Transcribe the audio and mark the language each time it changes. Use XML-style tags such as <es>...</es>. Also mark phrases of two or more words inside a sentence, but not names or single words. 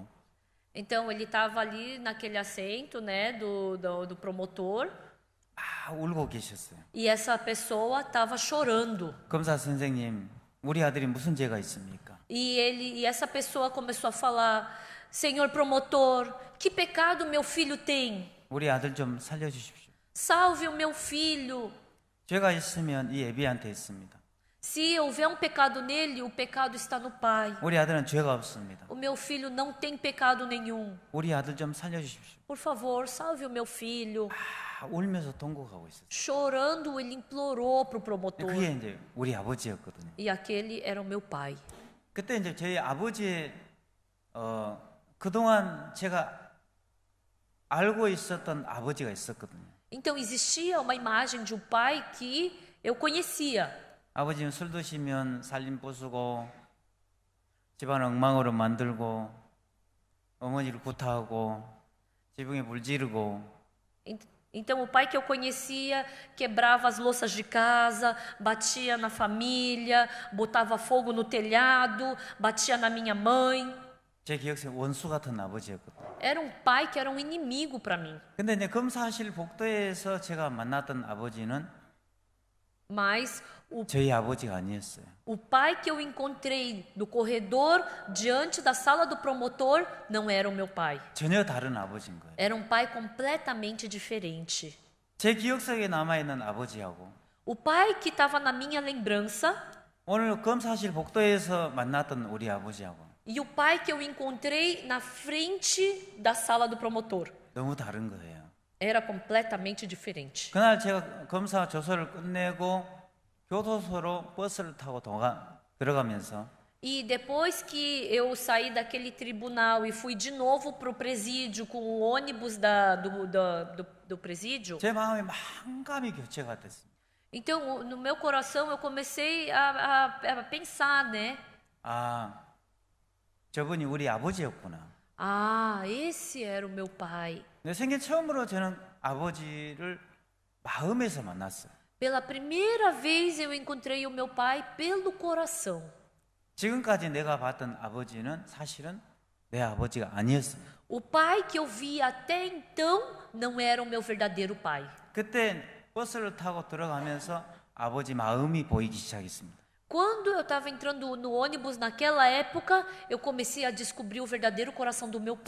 <pt>Então ele estava ali naquele assento, né, do promotor.</pt> <ko>울고 계셨어요.</ko> <pt>E essa pessoa estava chorando.</pt> <ko>검사 선생님, 우리 아들이 무슨 죄가 있습니까?</ko> <pt>E essa pessoa começou a falar: Senhor promotor, que pecado meu filho tem?</pt> <ko>우리 아들 좀 살려주십시오.</ko> <pt>Salve o meu filho.</pt> <ko>죄가 있으면 이 애비한테 있습니다.</ko> <pt>Se houver pecado nele, o pecado está no pai.</pt> <ko>우리 아들은 죄가 없습니다.</ko> <pt>O meu filho não tem pecado nenhum.</pt> <ko>우리 아들 좀 살려주십시오.</ko> <pt>Por favor, salve o meu filho.</pt> <ko>울면서 통곡하고 있었어요.</ko> <pt>Chorando, ele implorou para o promotor.</pt> <ko>그게 이제 우리 아버지였거든요.</ko> <pt>E aquele era o meu pai.</pt> <ko>그때 이제 저희 아버지의 그동안 제가 알고 있었던 아버지가 있었거든요.</ko> <pt>Então existia uma imagem de um pai que eu conhecia.</pt> <ko>아버지는 술 드시면 살림 부수고 집안 엉망으로 만들고 어머니를 구타하고 지붕에 물 지르고</ko> <pt>Então, o pai que eu conhecia quebrava as louças de casa, batia na família, botava fogo no telhado, batia na minha mãe.</pt> <ko>제 기억 속에 원수 같은 아버지였거든요.</ko> <pt>Era um pai que era um inimigo para mim.</pt> <ko>근데 이제 검사실 복도에서 제가 만났던 아버지는</ko> <pt>Mas</pt> <ko>저희 아버지가 아니었어요.</ko> <pt>o pai que eu encontrei no corredor, diante da sala do promotor, não era o meu pai.</pt> <ko>전혀 다른 아버지인 거예요.</ko> <pt>Era um pai completamente diferente.</pt> <ko>제 기억 속에 남아있는 아버지하고</ko> <pt>O pai que estava na minha lembrança</pt> <ko>오늘 검사실 복도에서 만났던 우리 아버지하고</ko> <pt>e o pai que eu encontrei na frente da sala do promotor.</pt> <ko>너무 다른 거예요.</ko> <pt>Era completamente diferente.</pt> <ko>그날 제가 검사 조서를 끝내고 교도소로 버스를 타고 들어가면서</ko> <pt>E depois que eu saí daquele tribunal e fui de novo para o presídio com o ônibus do presídio,</pt> <ko>제 마음에 만감이 교체가 됐습니다.</ko> <pt>então no meu coração eu comecei a pensar, né?</pt> <ko>아, 저분이 우리 아버지였구나.</ko> <pt>Ah, esse era o meu pai.</pt> <ko>내 생애 처음으로 저는 아버지를 마음에서 만났어요.</ko> <pt>Pela primeira vez eu encontrei o meu pai pelo coração.</pt> <ko>지금까지 내가 봤던 아버지는 사실은 내 아버지가 아니었어요.</ko> <pt>O pai que eu vi até então não era o meu verdadeiro pai.</pt> <ko>그때 버스를 타고 들어가면서 아버지 마음이 보이기 시작했습니다.</ko> <pt>Quando eu estava entrando no ônibus naquela época, eu comecei a descobrir o verdadeiro coração do meu pai.</pt>